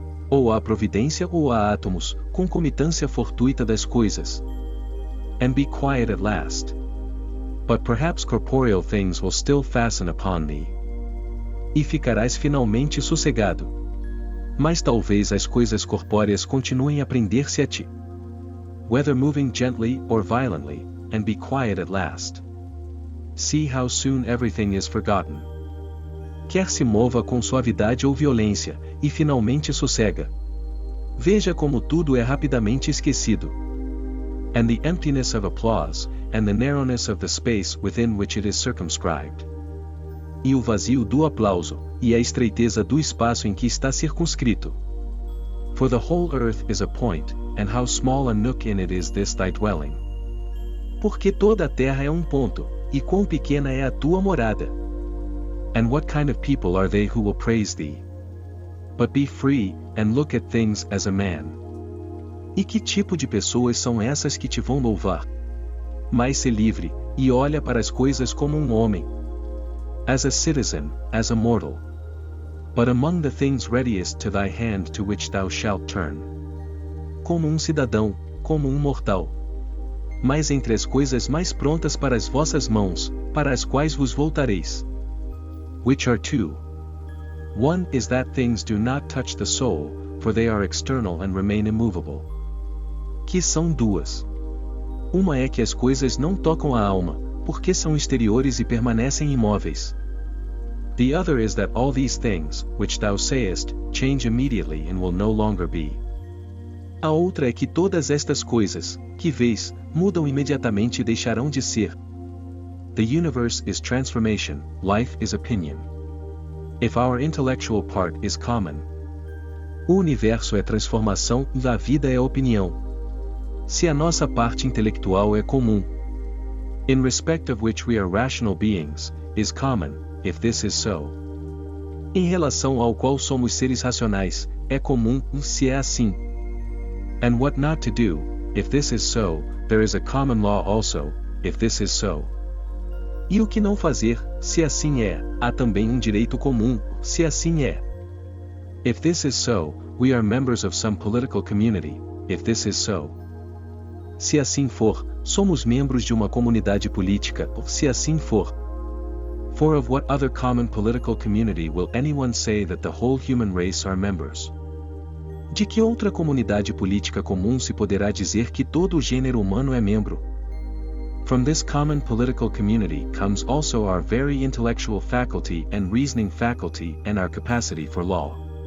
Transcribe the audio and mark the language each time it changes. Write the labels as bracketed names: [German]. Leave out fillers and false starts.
[Portuguese] Ou há providência ou há átomos, concomitância fortuita das coisas. [English] And be quiet at last. But perhaps corporeal things will still fasten upon thee. [Portuguese] E ficarás finalmente sossegado. Mas talvez as coisas corpóreas continuem a prender-se a ti. [English] Whether moving gently or violently, and be quiet at last. See how soon everything is forgotten. [Portuguese] Quer se mova com suavidade ou violência, e finalmente sossega. Veja como tudo é rapidamente esquecido. [English] And the emptiness of applause, and the narrowness of the space within which it is circumscribed. [Portuguese] E o vazio do aplauso, e a estreiteza do espaço em que está circunscrito. [English] For the whole earth is a point, and how small a nook in it is this thy dwelling. [Portuguese] Porque toda a terra é um ponto, e quão pequena é a tua morada. [English] And what kind of people are they who will praise thee? But be free, and look at things as a man. [Portuguese] E que tipo de pessoas são essas que te vão louvar? Mas se livre, e olha para as coisas como um homem. [English] As a citizen, as a mortal. But among the things readiest to thy hand to which thou shalt turn. [Portuguese] Como um cidadão, como um mortal. mas entre as coisas mais prontas para as vossas mãos, para as quais vos voltareis. [English] Which are two. One is that things do not touch the soul, for they are external and remain immovable. [Portuguese] Que são duas. Uma é que as coisas não tocam a alma, porque são exteriores e permanecem imóveis. [English] The other is that all these things, which thou sayest, change immediately and will no longer be. [Portuguese] A outra é que todas estas coisas, que vês, mudam imediatamente e deixarão de ser. [English] The universe is transformation, life is opinion. If our intellectual part is common. [Portuguese] O universo é transformação e a vida é opinião. Se a nossa parte intelectual é comum. [English] In respect of which we are rational beings, is common, if this is so. [Portuguese] Em relação ao qual somos seres racionais, é comum, se é assim. [English] And what not to do, if this is so, there is a common law also, if this is so. [Portuguese] E o que não fazer, se assim é, há também um direito comum, se assim é. [English] If this is so, we are members of some political community, if this is so. [Portuguese] Se assim for, somos membros de uma comunidade política, se assim for. [English] For of what other common political community will anyone say that the whole human race are members? [Portuguese] De que outra comunidade política comum se poderá dizer que todo o gênero humano é membro? [English] From this common political community comes also our very intellectual faculty and reasoning faculty and our capacity for law.